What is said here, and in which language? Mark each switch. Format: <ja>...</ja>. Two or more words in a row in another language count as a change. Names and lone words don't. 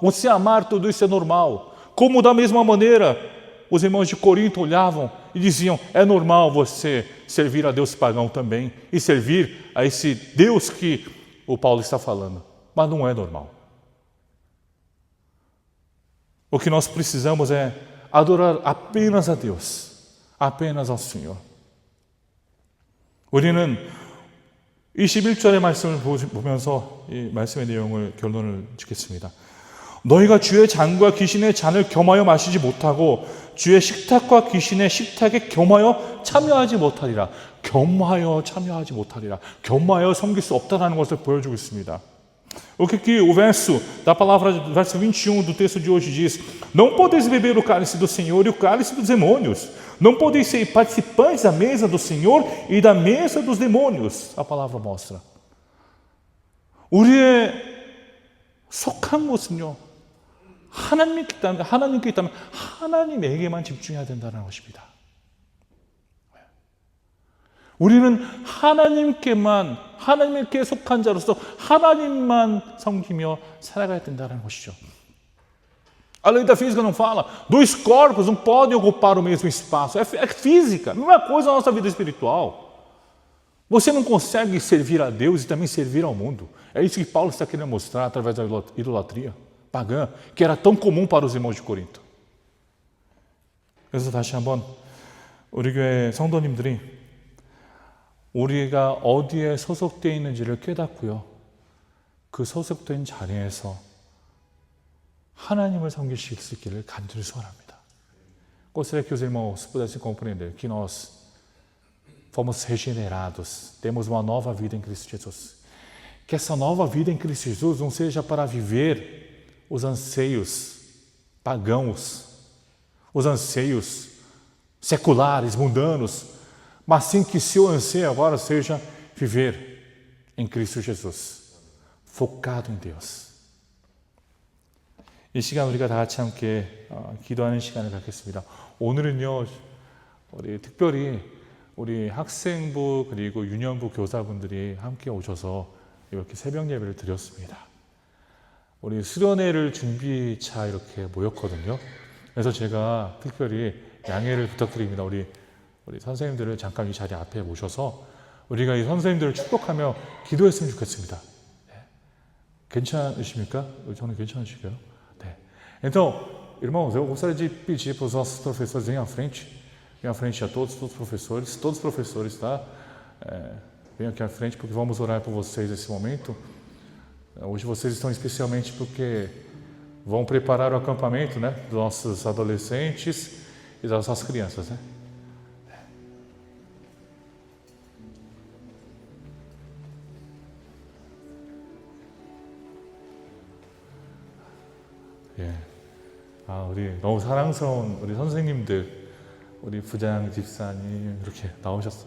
<pt>Você amar tudo isso é normal. Como da mesma maneira os irmãos de Corinto olhavam e diziam, é normal você servir a Deus pagão também e servir a esse Deus que o Paulo está falando, mas não é normal. O que nós precisamos é adorar apenas a Deus, apenas ao Senhor.</pt> <ko>우리는 21절의 말씀을 보면서 이 말씀의 내용을 결론을 짓겠습니다. 너희가 주의 잔과 귀신의 잔을 겸하여 마시지 못하고 주의 식탁과 귀신의 식탁에 겸하여 참여하지 못하리라. 겸하여 참여하지 못하리라. 겸하여 섬길 수 없다는 것을 보여주고 있습니다.</ko> <pt>O que o verso da palavra, verso 21 do texto de hoje diz: Não podeis beber o cálice do Senhor e o cálice dos demônios. Não podeis ser participantes da mesa do Senhor e da mesa dos demônios. A palavra mostra.</pt> <ko>우리의 속한 것은요, 하나님께 있다면 하나님에게만 집중해야 된다는 것입니다. 우리는 하나님께 속한 자로서 하나님만 섬기며 살아가야 된다는 것이죠.</ko> <pt>A lei da física não fala, dois corpos não podem ocupar o mesmo espaço. É física, a mesma coisa na nossa vida espiritual. Você não consegue servir a Deus e também servir ao mundo. É isso que Paulo está querendo mostrar através da idolatria pagã, que era tão comum para os irmãos de Corinto.</pt> <ko>그래서 다시 한번 우리 교회 성도님들이 우리가 어디에 소속되어 있는지를 깨닫고요. 그 소속된 자리에서 하나님을 섬길 수 있기를 간절히 소원합니다.</ko> <pt>Gostaria que os irmãos pudessem compreender que nós fomos regenerados, temos uma nova vida em Cristo Jesus. Que essa nova vida em Cristo Jesus não seja para viver os anseios pagãos, os anseios seculares, mundanos, mas sim que seu anseio agora seja viver em Cristo Jesus, focado em Deus.</pt> <ko>이 시간 우리가 다 같이 함께 기도하는 시간을 갖겠습니다. 오늘은요, 우리 특별히 우리 학생부 그리고 유년부 교사분들이 함께 오셔서 이렇게 새벽 예배를 드렸습니다. 우리 수련회를 준비차 이렇게 모였거든요. 그래서 제가 특별히 양해를 부탁드립니다. 우리 선생님들을 잠깐 이 자리 앞에 모셔서 우리가 이 선생님들을 축복하며 기도했으면 좋겠습니다. 네. 괜찮으십니까? 저는 괜찮으실까요? 네.</ko> <pt>Então, irmãos, eu gostaria de pedir para os nossos professores venham à frente a todos os professores, tá? Venham aqui à frente porque vamos orar por vocês nesse momento. Hoje vocês estão especialmente porque vão preparar o acampamento, né, dos nossos adolescentes e das nossas crianças, né?</pt> <ko>예. 우리 너무 사랑스러운 우리 선생님들, 우리 부장 집사님 이렇게 나오셨어요.</ko>